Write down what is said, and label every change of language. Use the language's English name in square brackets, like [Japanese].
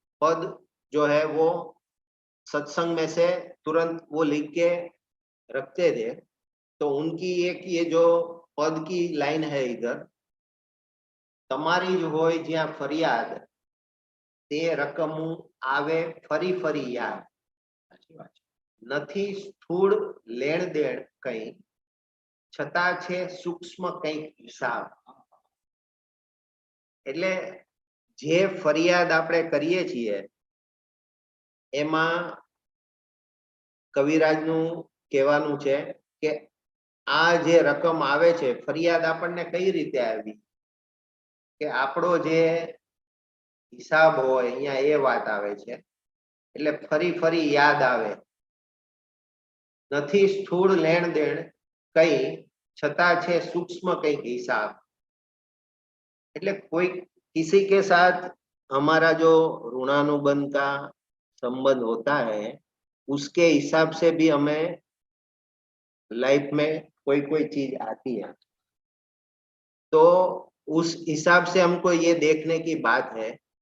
[Hindi] पद जो है वो सत्संग में से तुरंत वो लिख के रखते थे। तो उनकी एक ये जो पद की लाइन है इधर, [Gujarati] तमारी जो होय ज्યાં फरियाद તે રકમું આવે ફરી ફરી યાદ, [Hindi] अच्छी बात है। [Gujarati] નથી સ્થૂળ લેણ દેણ કઈ, છતાં છે સૂક્ષ્મ કઈક હિસાબ। એટલે જે ફરિયાદ આપણે કરીએ છીએ એમાં કવિરાજનું કહેવાનું છે કે આ જે રકમ આવે છે, ફરિયાદ આપણને કઈ રીતે આવી, કે આપણો જે હિસાબ હોય અહીંયા એ વાત આવે છે। એટલે ફરી ફરી યાદ આવે, નથી સ્થૂળ લેણ દેણ કઈ, છતાં છે सूक्ष्म કઈક हिसाब। એટલે [Hindi] कोई किसी के साथ हमारा जो ऋणानुबंध का संबंध होता है, उसके हिसाब से भी हमें लाइफ में कोई कोई चीज आती है। तो उस हिसाब से हमको ये देखने की बात है।